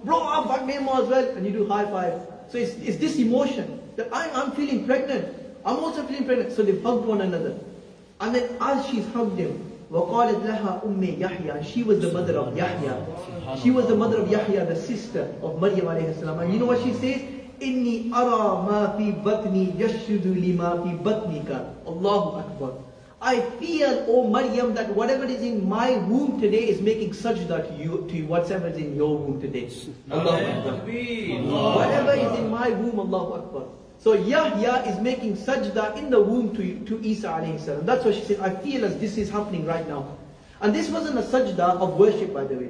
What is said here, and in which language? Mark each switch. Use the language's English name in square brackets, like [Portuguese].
[English] Bro, I packed Neymar as well. And you do high five. So it's this emotion that I'm feeling pregnant. I'm also feeling pregnant. So they've hugged one another. And then as she's hugged him, [Arabic] وَقَالَتْ لَهَا أُمِّ يَحْيَا. [English] She was the mother of Yahya. She was the mother of Yahya, the sister of Maryam alayhi salam. And you know what she says? [Arabic] إِنِّي أَرَى مَا فِي بَطْنِي يَشْهُدُ لِمَا فِي بَطْنِكَ. Allahu Akbar. [English] I feel, O Maryam, that whatever is in my womb today is making sajda to whatever is in your womb today. Allahu Akbar. Whatever is in my womb, Allahu Akbar. So Yahya is making sajda in the womb to Isa alayhi salam. That's what she said, I feel as this is happening right now. And this wasn't a sajda of worship, by the way.